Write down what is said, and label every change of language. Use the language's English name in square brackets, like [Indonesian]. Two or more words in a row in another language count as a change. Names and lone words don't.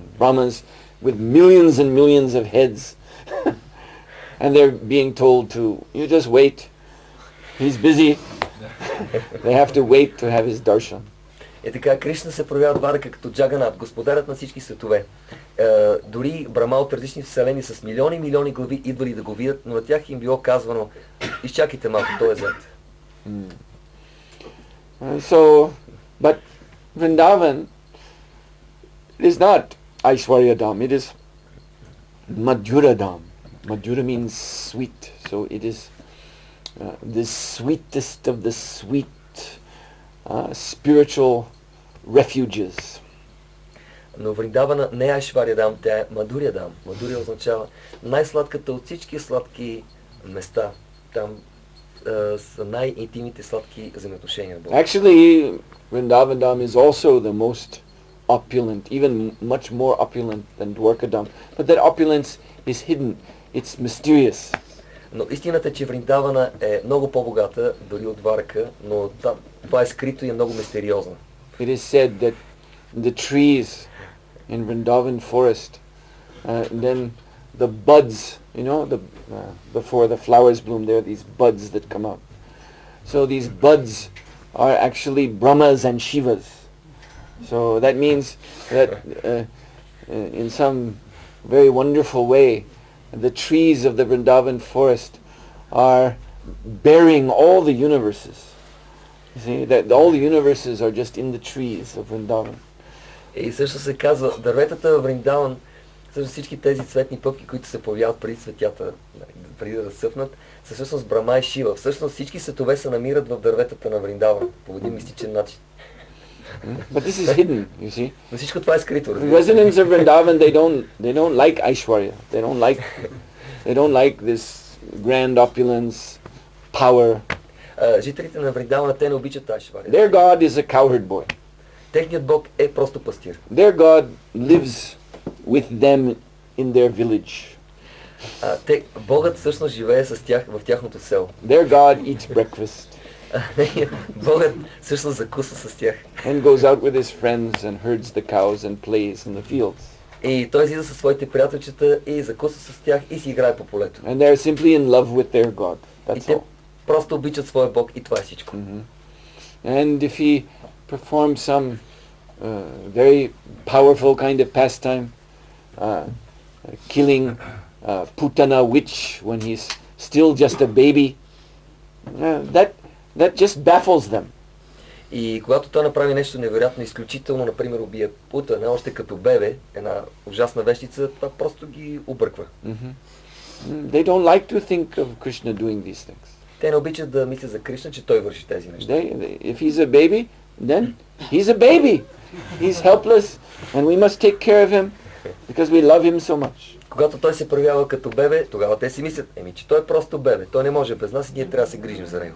[English] Brahmas with millions and millions of heads. And they're being told to, you just wait. He's busy. They have to wait to have his darshan. [Bulgarian] И така, Кришна се проявява Дварака като Джаганат, господарят на всички светове. Дори Брама от различни вселени с милиони и милиони глави идвали да го видят, но на тях им било казвано, изчакайте малко, той е зад. [English] So, but Vrindavan is not Aishwarya Dham, it is Madhura Dham. Madhura means sweet, so it is the sweetest of the sweet spiritual refuges. [Bulgarian] Но Вриндавана не е Айшвария Дам, тя е Мадурия Дам. Мадурия означава най-сладката от всички сладки места. Там са най-интимните сладки взаимоотношения. [English] Actually, Vrindavan Dham is also the most opulent, even much more opulent than Dwarka Dham. But that opulence is hidden. It's mysterious. [Bulgarian] Но истината е, че Вриндавана е много по-богата, дори от Дварака, но това е скрито и е много мистериозно. [English] It is said that the trees in Vrindavan forest, then the buds, you know, before the flowers bloom, there are these buds that come out. So these buds are actually Brahmas and Shivas. So that means that in some very wonderful way, the trees of the Vrindavan forest are bearing all the universes. You see, that all the universes are just in the trees of Vrindavan. [Bulgarian] И също се казва, дърветата в Вриндаван, също всички тези цветни пъпки, които се появяват преди цветята, преди да разсъпнат, са всъщност Брама и Шива. Всъщност всички светове се намират в дърветата на Вриндаван, по един мистичен начин. [English] But this is hidden, you see. [Bulgarian] Но всичко това е скрито. [English] The residents of Vrindavan, they don't like Aishwarya. They don't like this grand opulence, power. [Bulgarian] Жителите на Вриндавана, те не обичат Айшвария. [English] Their God is a cowherd boy. [Bulgarian] Техният бог е просто пастир. [English] Their God lives with them in their village. [Bulgarian] Богът всъщност живее с тях в тяхното село. [English] Their God eats breakfast. [Bulgarian] Богът всъщност закусва с тях. [English] And goes out with his friends and herds the cows and plays in the fields. [Bulgarian] И той излиза със своите приятелчета и закусва с тях и си играе по полето. [English] And they're simply in love with their God. [Bulgarian] И [English] That's [Bulgarian] те [English] all. [Bulgarian] просто обичат своя бог и това е всичко. [English] And if he performs some very powerful kind of pastime, killing Putana witch when he's still just a baby, that just baffles them. [Bulgarian] И когато той направи нещо невероятно, изключително, например убие Путана, още като бебе, една ужасна вещица, това просто ги обърква. [English] They don't like to think of Krishna doing these things. [Bulgarian] Те не обичат да мислят за Кришна, че той върши тези неща. [English] If he's a baby, then he's a baby. He's helpless and we must take care of him because we love him so much. [Bulgarian] Когато той се проявява като бебе, тогава те си мислят, че той е просто бебе, той не може без нас и ние трябва да се грижим за него.